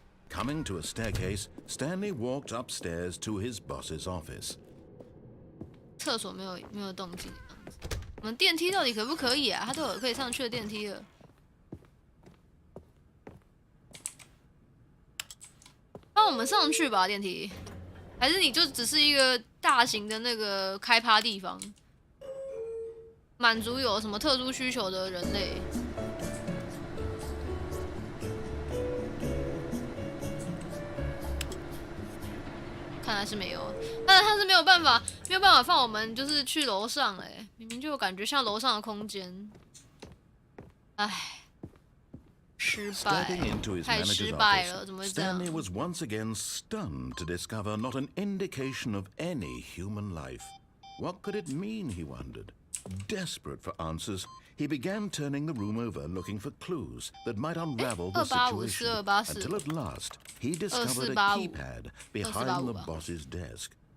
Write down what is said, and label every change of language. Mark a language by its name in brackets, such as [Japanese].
[English] Coming to a staircase, Stanley walked upstairs to his boss's office. [Chinese] 厕所没有动静，我们电梯到底可不可以啊？它都有可以上去的电梯了。帮我们上去吧，电梯。还是你就只是一个大型的那个开趴地方，满足有什么特殊需求的人类。看来是没有，但是他是没有办法放我们就是去楼上哎，明明就有感觉像楼上的空间，唉。 [English] Stepping into his manager's office, Stanley was once again stunned to discover not an indication of any human life. What could it mean, he wondered? Desperate for answers, he began turning the room over looking for clues that might unravel the situation, until at last he discovered a keypad behind the boss's desk.